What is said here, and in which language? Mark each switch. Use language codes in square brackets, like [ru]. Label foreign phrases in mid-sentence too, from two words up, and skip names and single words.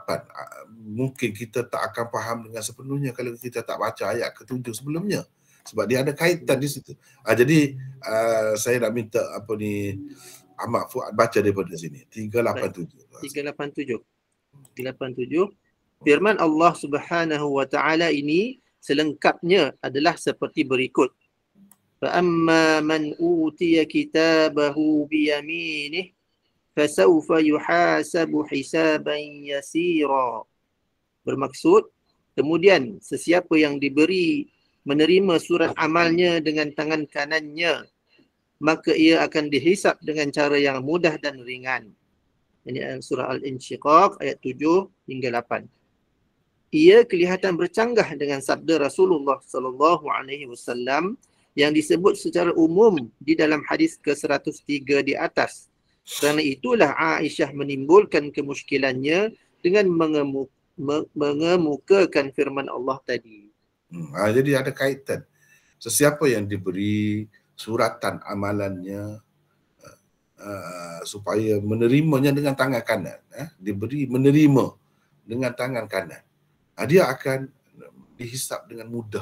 [ms] Mungkin kita tak akan faham dengan sepenuhnya kalau kita tak baca ayat ke-7 sebelumnya. Sebab dia ada kaitan di situ. Jadi saya nak minta Ahmad Fuad baca daripada sini. 387. 387. Firman Allah [ar] سبحانه وتعالى [ms] ini selengkapnya adalah seperti berikut. [ar] فَأَمَّا مَنْ أُوتِيَ كِتَابَهُ بِيَمِينِهِ فَسَوْفَ يُحَاسَبُ حِسَابًا يَسِيرًا. [ms] Bermaksud, kemudian sesiapa yang diberi menerima surat amalnya dengan tangan kanannya, maka ia akan dihisab dengan cara yang mudah dan ringan. Ini surah Al-Insyiqaq ayat 7 hingga 8. Ia kelihatan bercanggah dengan sabda Rasulullah [ar] صلى الله عليه وسلم [ms] yang disebut secara umum di dalam hadis ke-103 di atas. Kerana itulah Aisyah menimbulkan kemusykilannya dengan mengemukakan firman Allah tadi. Jadi ada kaitan. Sesiapa yang diberi suratan amalannya supaya menerimanya dengan tangan kanan, diberi menerima dengan tangan kanan, dia akan dihisap dengan mudah.